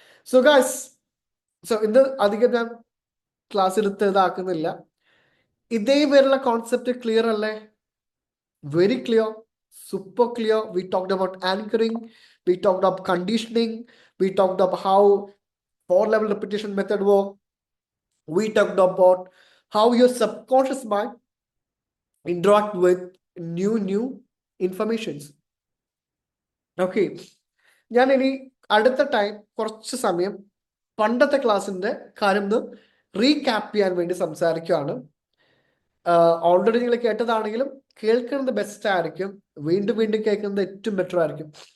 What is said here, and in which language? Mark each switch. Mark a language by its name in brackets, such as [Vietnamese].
[Malayalam] So guys, ഇന്ന് അധികം ഞാൻ ക്ലാസ് എടുത്ത് ഇതാക്കുന്നില്ല. ഇതേ പേരുള്ള കോൺസെപ്റ്റ് ക്ലിയർ അല്ലേ? [English] Very clear, super clear. We talked about anchoring, we talked about conditioning, we talked about how 4-level repetition method work, we talked about how your subconscious mind interact with new informations. [Malayalam] Okay, ഞാൻ ഇനി അടുത്ത time കുറച്ച് സമയം പണ്ടത്തെ ക്ലാസ്സിന്റെ കാര്യം ഒന്ന് recap ചെയ്യാൻ വേണ്ടി സംസാരിക്കുകയാണ്. ഓൾറെഡി നിങ്ങൾ കേട്ടതാണെങ്കിലും കേൾക്കുന്നത് ബെസ്റ്റ് ആയിരിക്കും. വീണ്ടും കേൾക്കുന്നത് ഏറ്റവും ബെറ്റർ ആയിരിക്കും.